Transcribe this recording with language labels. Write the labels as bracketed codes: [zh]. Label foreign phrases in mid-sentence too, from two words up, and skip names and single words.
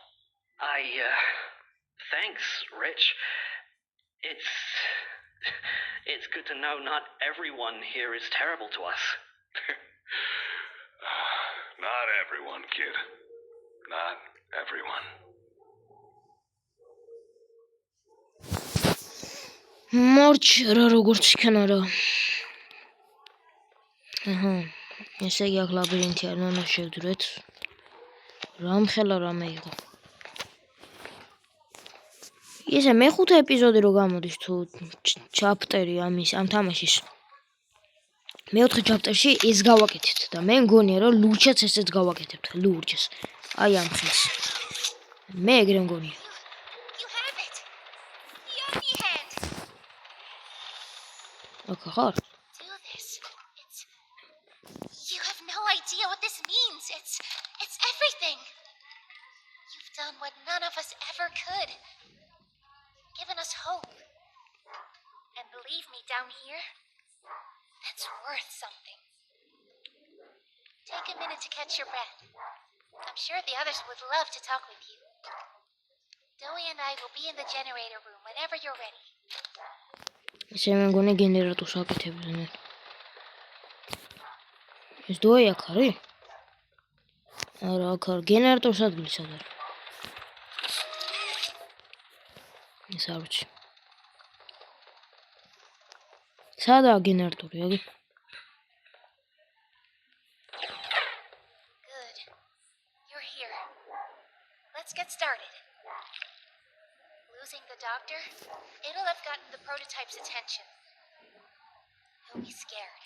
[en] Thanks, Rich. It's good to know not everyone here is terrible to us. Not everyone, kid. Not everyone. [ka] Morჩ რა როგორც იქნა რა. აჰა. ესე იგი აქ ლაბირინთი არ უნდა შევდრეთ. რამხელა რამე იყო. ესე მეხუთე ეპიზოდი რო გამოდის თუ ჩაპტერი ამ თამაშის. მეოთხე ჩაპტერში ეს გავაკეთეთ და მე მგონია რომ ლურჯაც ესეც გავაკეთებთ. ლურჯს. აი ამ ხის. მე ეგრე მგონია. [en] You have it. The Omni hand. [ka] აქ ხარ? [en] Do this. You have no idea what this means. It's everything. You've done what none of us ever could. Given us hope. And believe me, down here, that's worth something. Take a minute to catch your breath. I'm sure the others would love to talk with you. Dowie and I will be in the generator room whenever you're ready. [ka] ესე მე მგონია გენერატორს აკეთებდნენ. ეს დოი აქ არის? არა, აქ არ გენერატორს ადგილი სად არის? ეს არ ვიცი. სადაა გენერატორი, აგი? [en] Good. You're here. Let's get started. Losing the doctor, it'll have gotten the prototype's attention. He'll be scared.